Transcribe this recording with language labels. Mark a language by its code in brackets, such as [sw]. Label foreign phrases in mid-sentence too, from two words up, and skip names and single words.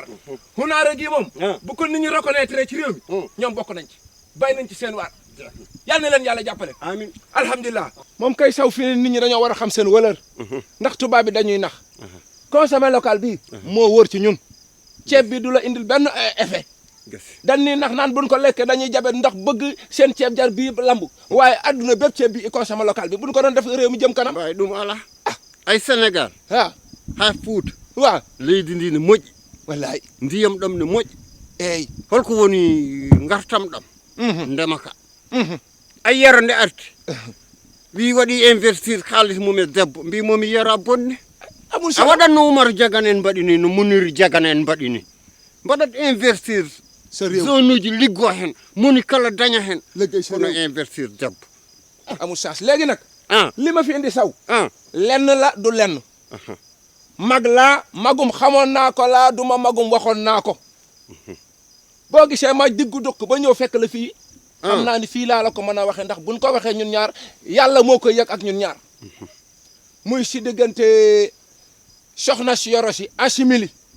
[wo] xunaara gi moom bu ko nit ñi reconnaître ci réew mi ñoom bokk nañ ci bay nañ ci seen waar yal na leen yàlla jàppale amiin alhamdulilah moom kay saw fi nit ñi dañoo war a xam seen valeur ndax tubaab bi dañuy nax [fr] consommé local [wo] bi moo wóor ci ñun ceeb bi du la indil benn effet dañ ni nax naan buñ ko lekkee dañuy jabet ndax bëgg seen ceeb jar bii lambu waaye adduna bépp ceeb bi [fr] consommé local [wo] bi buñ ko doon def réew mi jëm kanam [ff] waaye ɗum ala ay Sénégal ha Fuuta [wo] waaw [ff] leydi ndi ne moƴƴi wallahi ndiyam ɗam ne moƴƴi eyyi holko woni gartam ɗam ndema ka a yero nde arti wi waɗi investir haalis mum e debbo mbimomi yera bonne a waɗatno Oumar Jagana en mbaɗi ni no Muniri Jagana en mbaɗi ni mbaɗat investir zone uji liggo hen moni kala daña hen kono investir debbo [wo] amul chance léegi nag li ma fi indi saw lenn la du lenn mag laa magum xamoon naa ko laa du ma magum waxoon naa ko boo gisee ma diggu dukk ba ñëw fekk la fii xam naa ni fii laa la ko mën a waxee ndax buñ ko waxee ñun ñaar yàlla moo koy yëg ak ñun ñaar muy si diggante soxna si yoro si Achimili